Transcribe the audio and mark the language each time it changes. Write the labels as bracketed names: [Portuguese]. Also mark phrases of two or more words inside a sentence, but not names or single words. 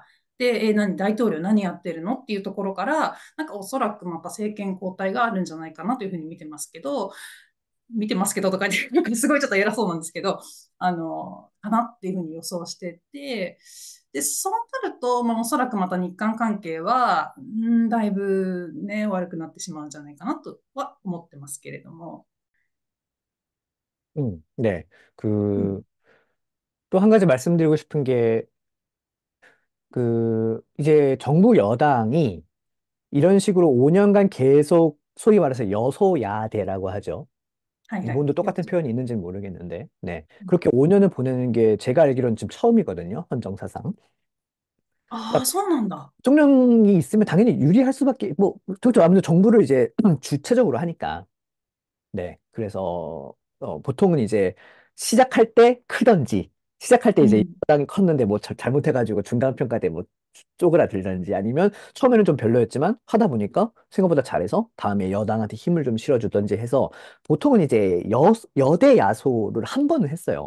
[Japanese] で、大統領何やってるのっていうところから、なんかおそらくまた政権交代があるんじゃないかなというふうに見てますけどとか言って、すごいちょっと偉そうなんですけど、かなっていうふうに予想してて、 で、そうなると、まあ、おそらくまた日韓関係は、だいぶね、悪くなってしまうんじゃないかなとは思ってますけれども。 [Korean] 네. [Japanese] うん。 [Korean] 그, 또 한 가지 말씀드리고 싶은 게, 이제 정부 여당이 이런 식으로 5년간 계속 소위 말해서 여소야대라고 하죠. [Japanese] はいはい。 [Korean] 일본도 [Japanese] よ [Korean] 똑같은 [Japanese] そ。 [Korean] 표현이 있는지는 모르겠는데, 네. [Japanese] うん。 [Korean] 그렇게 5년을 보내는 게 제가 알기로는 지금 처음이거든요. 헌정사상. [Japanese] ああ、 [Korean] 그러니까 [Japanese] そうなんだ。 [Korean] 대통령이 있으면 당연히 유리할 수밖에, 뭐, 그렇죠. 아무래도 정부를 이제 주체적으로 하니까. 네. 그래서, 보통은 이제 시작할 때 크던지, 시작할 때 이제 [Japanese] うん。 [Korean] 여당이 컸는데 뭐 잘못해가지고 중간평가 때 뭐 쪼그라들던지 아니면 처음에는 좀 별로였지만 하다 보니까 생각보다 잘해서 다음에 여당한테 힘을 좀 실어주던지 해서 보통은 이제 여대 야소를 한 번은 했어요.